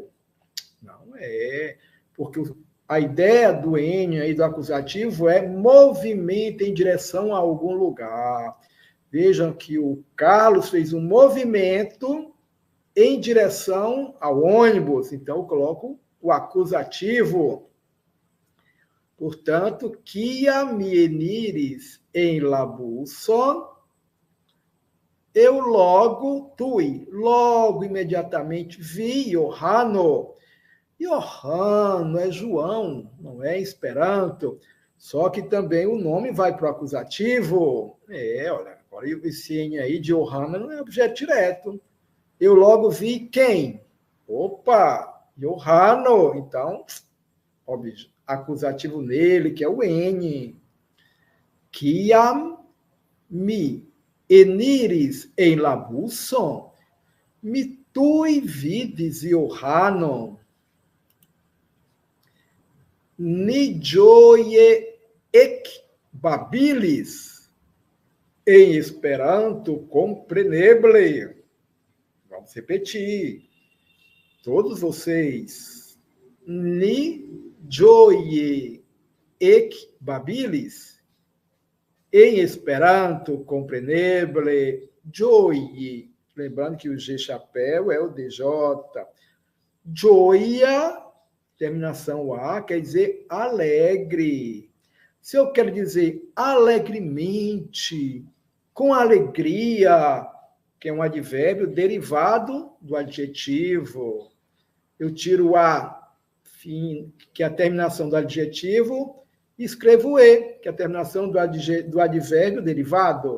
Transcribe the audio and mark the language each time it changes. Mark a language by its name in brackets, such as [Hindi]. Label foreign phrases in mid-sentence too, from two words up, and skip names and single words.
[Portuguese] Não é, porque a ideia do N aí do acusativo é movimento em direção a algum lugar. Vejam que o Carlos fez um movimento em direção ao ônibus. Então, eu coloco o acusativo. Portanto, [Esperanto] kiam mi eniris en la buson, [Portuguese] eu logo imediatamente vi Johano. Johano é João, não é Esperanto. Só que também o nome vai para o acusativo. Olha, agora esse N aí de Johano não é objeto direto. Eu logo vi quem? Opa, Johano. Então, acusativo nele, que é o N. [Esperanto] Kiam mi eniris en la buson, mi tuj vidis Johanon. Ni ĝoje ekbabilis. [Portuguese] Em Esperanto, compreneble. Vamos repetir. Todos vocês. [Esperanto] Ni ĝoje ekbabilis. [Portuguese] Em Esperanto, compreneble. [Esperanto] Ĝoje. [Portuguese] Lembrando que o G chapéu é o DJ. Ĝoja, terminação A, quer dizer alegre. Se eu quero dizer alegremente, com alegria, que é um advérbio derivado do adjetivo, eu tiro a, que é a terminação do adjetivo, e escrevo E, que é a terminação do advérbio derivado.